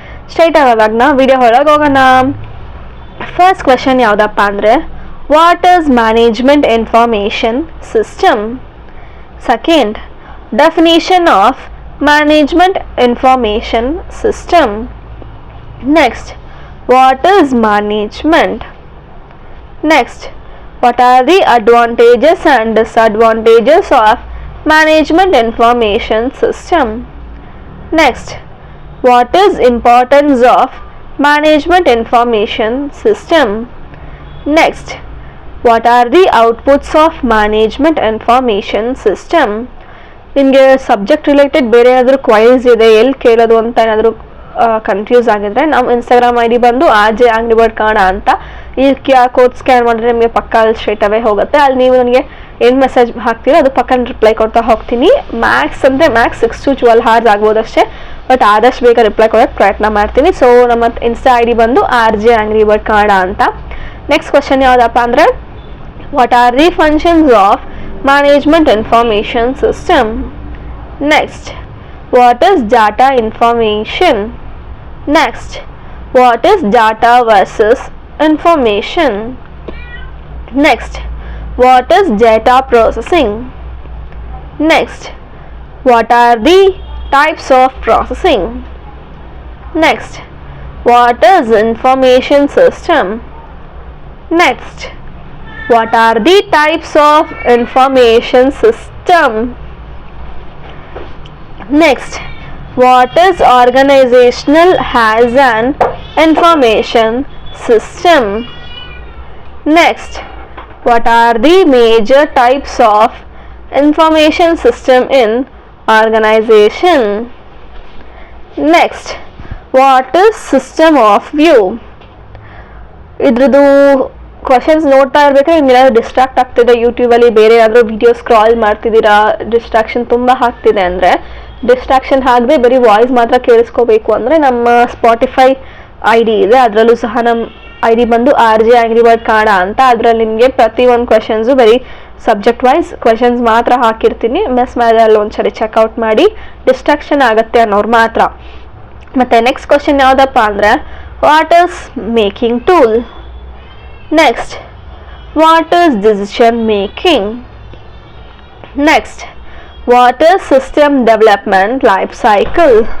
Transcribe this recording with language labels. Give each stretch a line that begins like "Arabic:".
Kannada: Straight ಆಗೋಣ, video ಒಳಗೆ ಹೋಗೋಣ. ಫಸ್ಟ್ ಕ್ವೆಶನ್ ಯಾವುದಪ್ಪ ಅಂದರೆ,
English: What is management information system? Second, definition of management information system. Next, what is management? Next, what are the advantages and disadvantages of management information system? Next, what is importance of management information system? Next, what are the outputs of management information system?
Kannada: ನಿಮಗೆ subject related ಬೇರೆ ಏನಾದರೂ ಕ್ವೈಸ್ ಇದೆ, ಎಲ್ಲಿ ಕೇಳೋದು ಅಂತ ಏನಾದರೂ confuse ಆಗಿದ್ರೆ ನಮ್ಮ ಇನ್ಸ್ಟಾಗ್ರಾಮ್ ID ಬಂದು ಆರ್ಜೆ ಆಂಗ್ರಿ ಬರ್ಡ್ ಕನ್ನಡ ಅಂತ. ಈ QR ಕೋಡ್ ಸ್ಕ್ಯಾನ್ ಮಾಡಿದ್ರೆ ನಿಮಗೆ ಪಕ್ಕ ಅಲ್ಲಿ ಸ್ಟ್ರೈಟ್ ಅವೇ ಹೋಗುತ್ತೆ. ಅಲ್ಲಿ ನೀವು ನನಗೆ ಏನು ಮೆಸೇಜ್ ಹಾಕ್ತೀರೋ ಅದು ಪಕ್ಕ ರಿಪ್ಲೈ ಕೊಡ್ತಾ ಹೋಗ್ತೀನಿ. ಮ್ಯಾಕ್ಸ್
English: 6 to 12 hours
Kannada: ಆಗ್ಬೋದಷ್ಟೇ, ಬಟ್ ಆದಷ್ಟು ಬೇಗ ರಿಪ್ಲೈ ಕೊಡೋಕ್ಕೆ ಪ್ರಯತ್ನ ಮಾಡ್ತೀನಿ. ಸೊ ನಮ್ಮ ಇನ್ಸ್ಟಾ ID ಬಂದು ಆರ್ಜೆ ಆಂಗ್ರಿ ಬರ್ಡ್ ಕನ್ನಡ ಅಂತ. ನೆಕ್ಸ್ಟ್ ಕ್ವಶನ್ ಯಾವುದಪ್ಪ ಅಂದರೆ,
English: What are the functions of management information system? Next, what is data information? Next, what is data versus information? Next, what is data processing? Next, what are the types of processing? Next, what is information system? Next, what are the types of information system? Next, what is organizational as an information system? Next, what are the major types of information system in organization? Next, what is system of view?
Kannada: ಇದ್ರದ್ದು questions ನೋಡ್ತಾ ಇರಬೇಕಾದ್ರೆ ನಿಮ್ಗೆ ಏನಾದರೂ distract ಆಗ್ತಿದೆ, ಯೂಟ್ಯೂಬಲ್ಲಿ ಬೇರೆ ಯಾವ್ದಾದ್ರು video scroll ಮಾಡ್ತಿದ್ದೀರಾ, ಡಿಸ್ಟ್ರಾಕ್ಷನ್ ತುಂಬ ಆಗ್ತಿದೆ ಅಂದರೆ ಡಿಸ್ಟ್ರಾಕ್ಷನ್ ಆಗದೆ ಬರೀ ವಾಯ್ಸ್ ಮಾತ್ರ ಕೇಳಿಸ್ಕೋಬೇಕು ಅಂದರೆ ನಮ್ಮ ಸ್ಪಾಟಿಫೈ ID ಇದೆ, ಅದರಲ್ಲೂ ಸಹ ನಮ್ಮ ID ಬಂದು ಆರ್ಜೆ ಆಂಗ್ರಿ ಬರ್ಡ್ ಕನ್ನಡ ಅಂತ. ಅದರಲ್ಲಿ ನಿಮಗೆ ಪ್ರತಿಯೊಂದು ಕ್ವೆಶನ್ಸು ಬರೀ ಸಬ್ಜೆಕ್ಟ್ ವೈಸ್ ಕ್ವೆಶನ್ಸ್ ಮಾತ್ರ ಹಾಕಿರ್ತೀನಿ. ಮಿಸ್ ಮಾಡಿದ್ರೆ ಅಲ್ಲಿ ಒಂದ್ಸರಿ ಚೆಕ್ಔಟ್ ಮಾಡಿ, ಡಿಸ್ಟ್ರಾಕ್ಷನ್ ಆಗುತ್ತೆ ಅನ್ನೋರು ಮಾತ್ರ. ಮತ್ತು ನೆಕ್ಸ್ಟ್ ಕ್ವೆಶನ್ ಯಾವುದಪ್ಪ ಅಂದರೆ,
English: What is making tool? Next, what is decision making? Next, what is system development life cycle?